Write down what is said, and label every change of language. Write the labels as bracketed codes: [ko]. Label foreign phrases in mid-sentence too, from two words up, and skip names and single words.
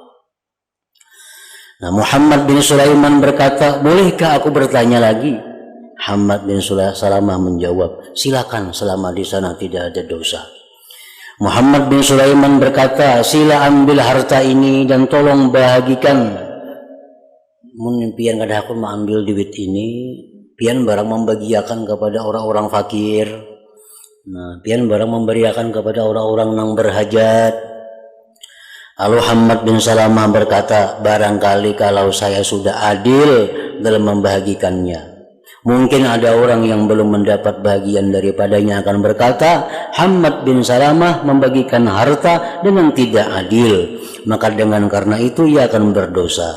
[ms] Nah, Muhammad bin Sulaiman berkata, bolehkah aku bertanya lagi? Muhammad bin Sulaiman menjawab, silakan selama di sana tidak ada dosa. Muhammad bin Sulaiman berkata, sila ambil harta ini dan tolong bahagikan. [bjn] Mun pian kada aku mengambil duit ini, pian barang membagiakan kepada orang-orang fakir. Nah, pian barang memberiakan kepada orang-orang yang berhajat. [ms] Lalu Muhammad bin Salamah berkata, barangkali kalau saya sudah adil dalam membagikannya, mungkin ada orang yang belum mendapat bagian daripadanya akan berkata, Muhammad bin Salamah membagikan harta dengan tidak adil, maka dengan karena itu ia akan berdosa.